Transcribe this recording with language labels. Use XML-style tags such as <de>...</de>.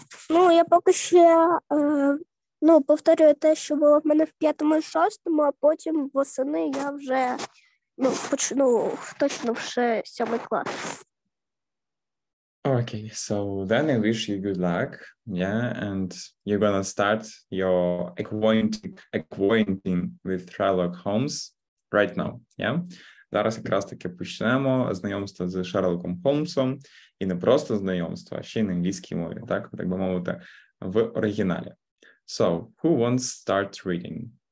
<uk>Ну, я поки ще повторюю те, що було в мене в 5-му і 6-му, а потім восени я вже почну точно вже 7 клас.</uk> <en>Okay, so then I wish you good luck, yeah, and you're gonna start your acquainting with Sherlock Holmes right now, yeah?</en> <uk>Зараз якраз таки почнемо знайомство з Шерлоком Холмсом, і не просто знайомство, а ще й на англійській мові, так би мовити, в оригіналі.</uk> <en>So, who wants to start reading?</en>